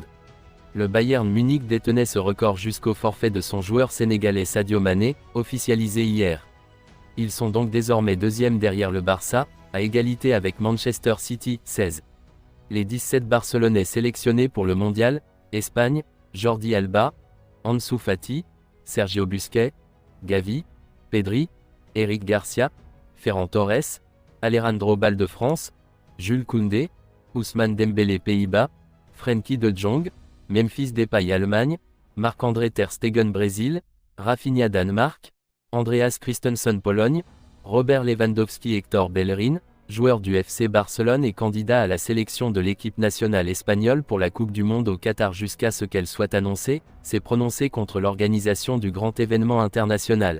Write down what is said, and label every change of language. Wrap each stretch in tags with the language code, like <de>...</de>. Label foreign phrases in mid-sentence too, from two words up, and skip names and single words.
<fr>Le Bayern Munich détenait ce record jusqu'au forfait de son joueur sénégalais Sadio Mané, officialisé hier. Ils sont donc désormais deuxième derrière le Barça, à égalité avec Manchester City, 16. Les 17 Barcelonais sélectionnés pour le Mondial, Espagne, Jordi Alba, Ansu Fati, Sergio Busquets, Gavi, Pedri, Eric Garcia, Ferran Torres, Alejandro Balde France, Jules Koundé, Ousmane Dembélé Pays-Bas, Frenkie de Jong, Memphis Depay Allemagne, Marc-André Ter Stegen Brésil, Rafinha Danemark, Andreas Christensen Pologne, Robert Lewandowski Hector Bellerin, joueur du FC Barcelone et candidat à la sélection de l'équipe nationale espagnole pour la Coupe du Monde au Qatar jusqu'à ce qu'elle soit annoncée, s'est prononcé contre l'organisation du grand événement international.</fr>